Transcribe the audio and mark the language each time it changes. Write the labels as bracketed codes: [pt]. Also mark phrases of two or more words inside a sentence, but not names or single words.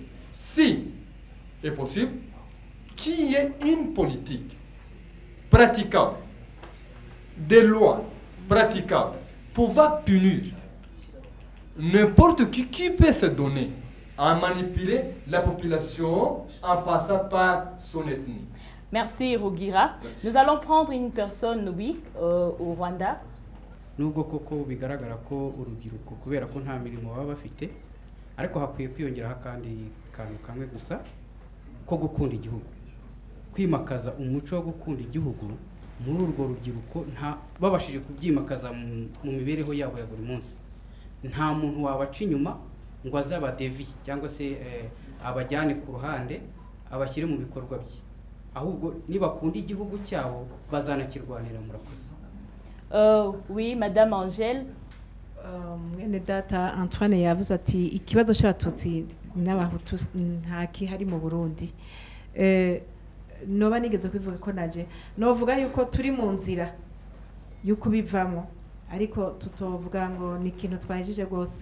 [fr] Si est possible, qu'il y ait une politique praticable, des lois praticables, pouvoir punir n'importe qui peut se donner à manipuler la population en passant par son ethnie. Merci Rugira. Nous allons prendre une personne, oui, au Rwanda. [rw] Nubwo koko bigaragara ko urubyiruko kubera ko nta mirimo baba bafite ariko hakwiye kwiyongeraho kandi kantu kamwe gusa ko gukunda igihugu, kwimakaza umuco wo gukunda igihugu muri urwo rubyiruko nta babashije kubyimakaza mu mibereho yabo ya buri munsi. Nta muntu wabaca inyuma ngo azaba devi cyangwa se abajyane ku ruhande abashyire mu bikorwa bye, ahubwo nibakunda igihugu cyabo bazanakirwanira. Murakoze. [fr] Oui, Madame Angèle. [rn] Mwene data Antoine yavuze ati ikibazo cy'abatutsi n'abahutu nta kihari mu Burundi. Noba nigeze kwivuga ko naje novuga yuko turi mu nzira yuko bivamo, ariko tutovuga ngo ni ikintu twahejije rwose.